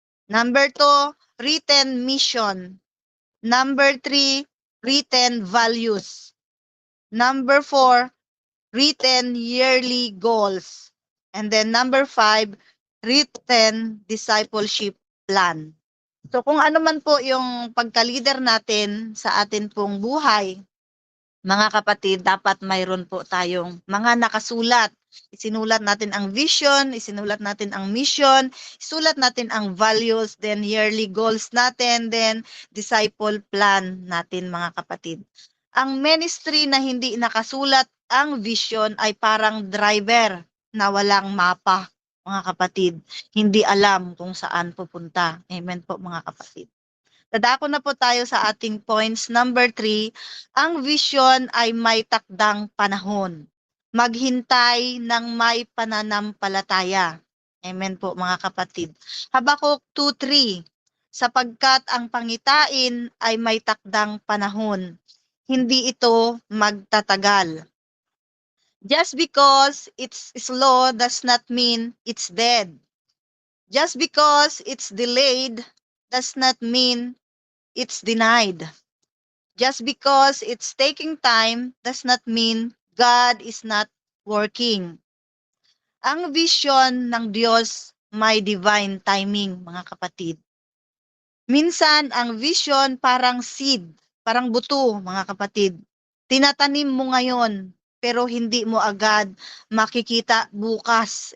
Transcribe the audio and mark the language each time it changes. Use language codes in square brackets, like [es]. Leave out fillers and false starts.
[en] Number 2, written mission. Number 3, written values. Number 4, written yearly goals. And then number 5, written discipleship plan. [tl] So kung ano man po yung pagka-leader natin sa atin pong buhay, mga kapatid, dapat mayroon po tayong mga nakasulat. Isinulat natin ang vision, isinulat natin ang mission, isulat natin ang values, then yearly goals natin, then disciple plan natin, mga kapatid. Ang ministry na hindi nakasulat ang vision ay parang driver na walang mapa, mga kapatid. Hindi alam kung saan pupunta. Amen po, mga kapatid. Dadako na po tayo sa ating points. Number 3, ang vision ay may takdang panahon. Maghintay ng may pananampalataya. Amen po, mga kapatid. Habakuk 2:3, sapagkat ang pangitain ay may takdang panahon. Hindi ito magtatagal. [en] Just because it's slow does not mean it's dead. Just because it's delayed does not mean it's denied. Just because it's taking time does not mean God is not working. [tl] Ang vision ng Diyos may divine timing, mga kapatid. Minsan, ang vision parang seed, parang buto, mga kapatid. Tinatanim mo ngayon, pero hindi mo agad makikita bukas.